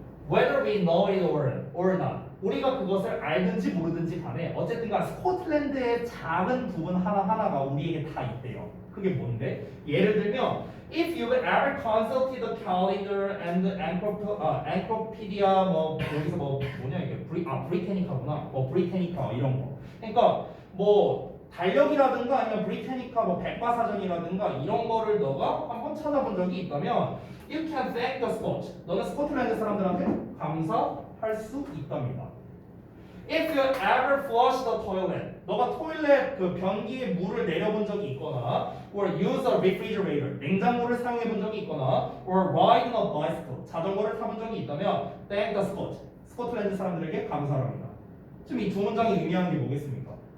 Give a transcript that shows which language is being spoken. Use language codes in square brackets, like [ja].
[en] Whether we know it or not. [ko] 우리가 그것을 알든지 모르든지 간에 어쨌든간 스코틀랜드의 작은 부분 하나하나가 우리에게 다 있대요. 그게 뭔데? 예를 들면 [en] If you've ever consulted the calendar and the encyclopedia [ko] 여기서 뭐냐 이게 브리테니카구나. 브리테니카 이런 거. 그러니까 달력이라든가 아니면 브리테니카 백과사전이라든가 이런 거를 너가 한번 찾아본 적이 있다면 [en] You can thank the Scots. [ko] 너는 스코틀랜드 사람들한테 감사할 수 있답니다. [en] If you ever flush the toilet, [ko] 너가 토일렛 그 변기에 물을 내려본 적이 있거나, [en] or use a refrigerator, [ko] 냉장고를 사용해 본 적이 있거나, [en] or ride in a bicycle, [ko] 자전거를 타본 적이 있다면, [en] thank the Scots. [ko] 스코틀랜드 사람들에게 감사합니다. 지금 이 두 문장이 의미하는 게 뭐겠습니까?